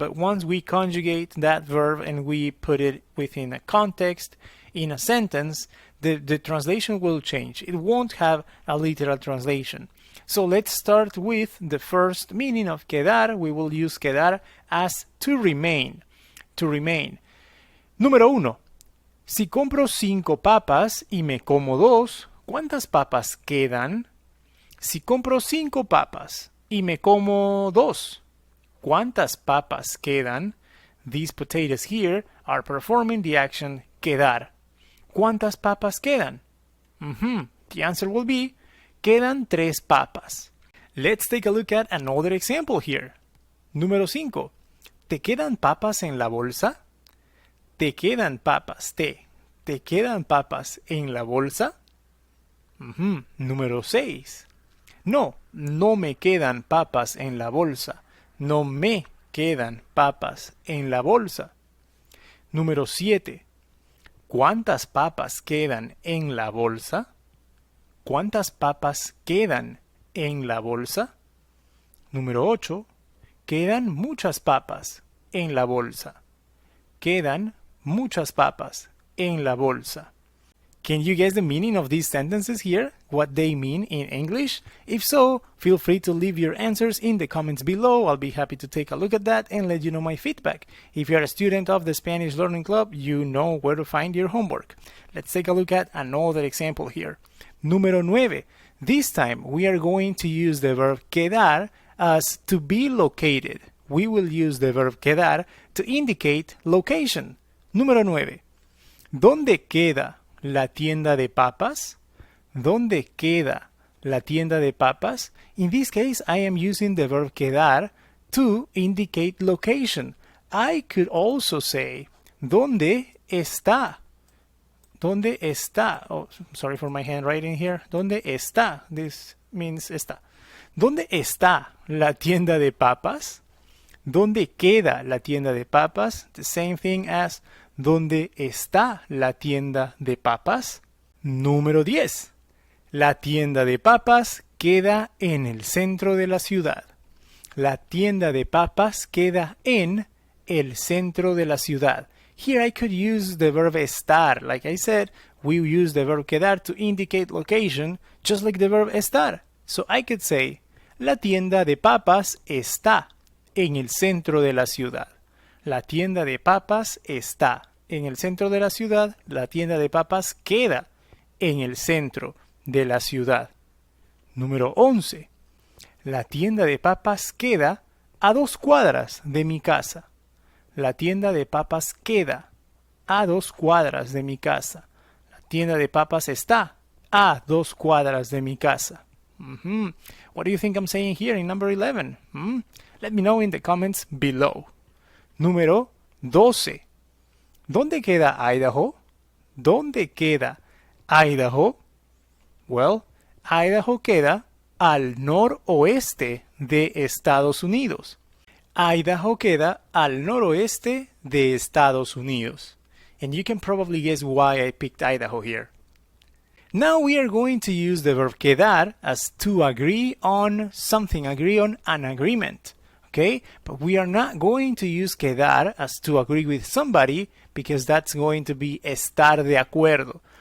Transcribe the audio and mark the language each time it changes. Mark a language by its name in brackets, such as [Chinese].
[English] But once we conjugate that verb and we put it within a context, in a sentence, the translation will change. It won't have a literal translation. So let's start with the first meaning of quedar. We will use quedar as to remain. To remain. [Spanish] Número 1. Si compro 5 papas y me como 2, ¿cuántas papas quedan? Si compro 5 papas y me como 2, ¿cuántas papas quedan? [English] These potatoes here are performing the action quedar. [Spanish] ¿Cuántas papas quedan? [English] The answer will be, [Spanish] quedan 3 papas. [English] Let's take a look at another example here. [Spanish] Número 5. ¿Te quedan papas en la bolsa? ¿Te quedan papas? ¿Te quedan papas en la bolsa? Número 6. No, no me quedan papas en la bolsa. No me quedan papas en la bolsa. Número 7. ¿Cuántas papas quedan en la bolsa? ¿Cuántas papas quedan en la bolsa? Número 8. Quedan muchas papas en la bolsa. Quedan muchas papas en la bolsa. [English] Can you guess the meaning of these sentences here? What they mean in English? If so, feel free to leave your answers in the comments below. I'll be happy to take a look at that and let you know my feedback. If you're a student of the Spanish Learning Club, you know where to find your homework. Let's take a look at another example here. [Spanish] Número 9. [English] This time we are going to use the verb quedar as to be located. We will use the verb quedar to indicate location. [Spanish] Número 9. ¿Dónde queda la tienda de papas? ¿Dónde queda la tienda de papas? [English] In this case, I am using the verb quedar to indicate location. I could also say, [Spanish] ¿dónde está? ¿Dónde está? [English] Oh, sorry for my handwriting here. [Spanish] ¿Dónde está? [English] This means [Spanish] está. ¿Dónde está la tienda de papas? ¿Dónde queda la tienda de papas? [English] The same thing as [Spanish] ¿dónde está la tienda de papas? Número 10. La tienda de papas queda en el centro de la ciudad. La tienda de papas queda en el centro de la ciudad. [English] Here I could use the verb estar. Like I said, we use the verb quedar to indicate location, just like the verb estar. So I could say, [Spanish] la tienda de papas está en el centro de la ciudad. La tienda de papas está en el centro de la ciudad. La tienda de papas queda en el centro de la ciudad. Número 11. La tienda de papas queda a 2 cuadras de mi casa. La tienda de papas queda a 2 cuadras de mi casa. La tienda de papas está a 2 cuadras de mi casa. [English] What do you think I'm saying here in number 11? Let me know in the comments below. [Spanish] Número 12. ¿Dónde queda Idaho? ¿Dónde queda Idaho? Well, Idaho queda al noroeste de Estados Unidos. Idaho queda al noroeste de Estados Unidos. [English] And you can probably guess why I picked Idaho here. Now we are going to use the verb quedar as to agree on something, agree on an agreement. Okay? But we are not going to use quedar as to agree with somebody because that's going to be [Spanish] estar de acuerdo.